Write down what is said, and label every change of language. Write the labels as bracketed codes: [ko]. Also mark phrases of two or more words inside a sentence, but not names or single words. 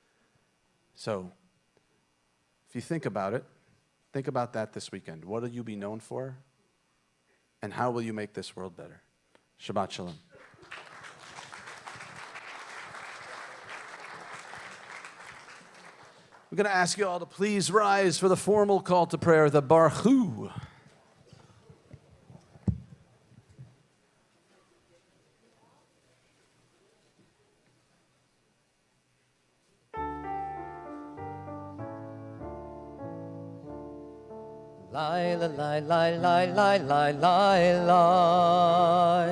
[en] So, if you think about it, think about that this weekend. What will you be known for? And how will you make this world better? [he] Shabbat Shalom. [en] I'm going to ask you all to please rise for the formal call to prayer, the Baruch Hu. Lie, lie, lie, lie, lie, lie, lie, lie, lie.